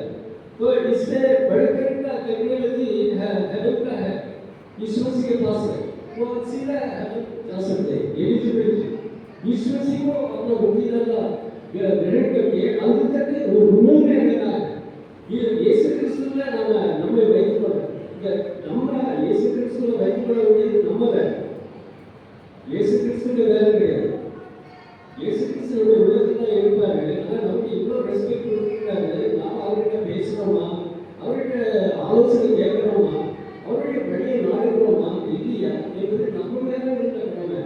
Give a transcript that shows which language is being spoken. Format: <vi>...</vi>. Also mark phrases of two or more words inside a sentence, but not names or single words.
<hi>तो इससे बढ़कर का टेक्नोलॉजी हेवन का है, ईश्वर के पास है, वो सीधा जा सकते हैं। एलिजिबिलिटी ईश्वर को अपना मुक्तिदाता ग्रहण करके अंत तक वो रूम में रहना है।</hi> <ta>ये यीशु கிறிஸ்துவில நம்மை வைத்துக்கொள்ள நம்ம இயேசு கிறிஸ்துவில வைத்துக்கொள்ள வேண்டியது நம்ம வேலை. இயேசு கிறிஸ்துவின் வேலை கிடையாது. இயேசு கிறிஸ்துவோட உலகத்தில் தான் இருப்பாரு. ஆனால் நமக்கு இவ்வளோ ரெஸ்பெக்ட் கொடுத்துருக்காரு. நாம் அவர்கிட்ட பேசுகிறோமா, அவர்கிட்ட ஆலோசனை கேட்குறோமா, அவருடைய வழியை நாடுகிறோமா இல்லையா என்பது நம்ம மேலே இருந்த கடமை.</ta>